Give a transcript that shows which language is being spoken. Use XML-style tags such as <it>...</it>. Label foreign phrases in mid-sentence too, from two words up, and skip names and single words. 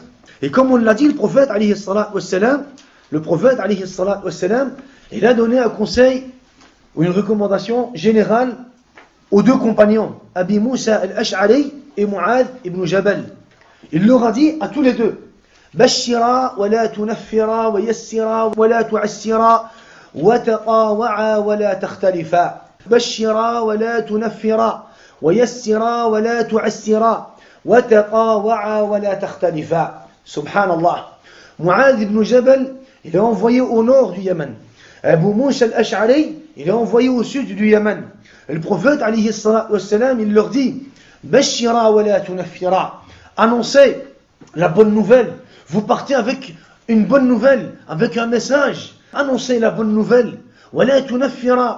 <fr>Et comme on l'a dit, le prophète</fr> <ar>عليه الصلاة والسلام,</ar> <fr>il a donné un conseil ou une recommandation générale aux 2 compagnons, Abi Musa al-Ash'ari et Mu'adh ibn Jabal. Il leur a dit à tous les 2,</fr> <ar>بشرا ولا تنفرا ويسرا ولا تعسرا وتطاوعا ولا تختلفا. بشرا ولا تنفرا ويسرا ولا تعسرا وتقاوعا ولا تختلفا.</ar> <fr>Subhanallah. Mu'adh ibn Jabal, il est envoyé au nord du Yémen. Abu Musa al-Ash'ari, il est envoyé au sud du Yémen. Et le prophète,</fr> <ar>عليه الصلاة والسلام,</ar> <fr>il leur dit,</fr> <ar>بشرا ولا تنفرا.</ar> <fr>Annoncez la bonne nouvelle. Vous partez avec une bonne nouvelle, avec un message. Annoncez la bonne nouvelle.</fr> <ar>ولا تنفرا.</ar>